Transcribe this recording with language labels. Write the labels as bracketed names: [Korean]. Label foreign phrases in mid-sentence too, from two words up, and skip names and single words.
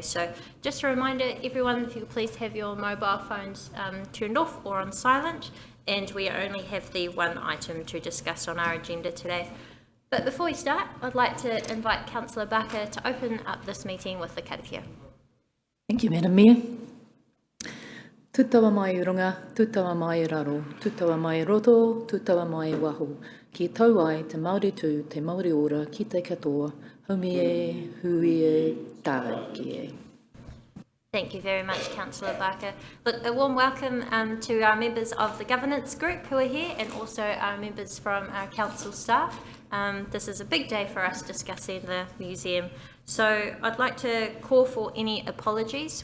[English] So just a reminder, everyone, if you could please have your mobile phones turned off or on silent, and we only have the one item to discuss on our agenda today. But before we start, I'd like to invite Councillor Barker to open up this meeting with the karakia. Thank you, Madam Mayor. [Māori] Tutawa mai urunga, tutawa mai raro, tutawa mai roto, tutawa mai waho. Ki tau ai te Māori tū, te Māori ora, ki te katoa, haumi e, hui e, tāki e. [English] Thank you very much, Councillor Barker. Look, a warm welcome to our members of the governance group who are here and also our members from our council staff. This is a big day for us discussing the museum. So I'd like to call for any apologies.